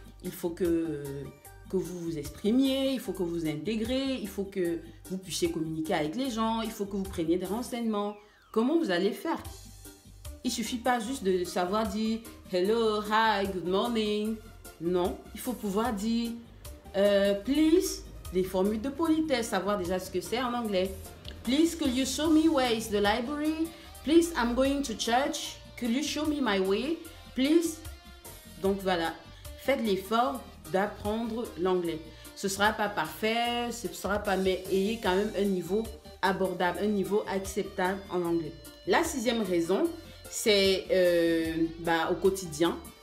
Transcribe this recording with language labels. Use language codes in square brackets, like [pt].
[fr] Il faut que vous vous exprimiez, il faut que vous intégrez, il faut que vous puissiez communiquer avec les gens, il faut que vous preniez des renseignements. Comment vous allez faire? Il ne suffit pas juste de savoir dire « [en] Hello, hi, good morning ». [fr] Non, il faut pouvoir dire « Please », des formules de politesse, savoir déjà ce que c'est en anglais. [en] « Please, could you show me where is the library? Please, I'm going to church. Could you show me my way? Please ». [fr] Donc voilà, faites l'effort d'apprendre l'anglais. Ce ne sera pas parfait, ce ne sera pas, mais ayez quand même un niveau abordable, un niveau acceptable en anglais. La 6e raison, c'est au quotidien.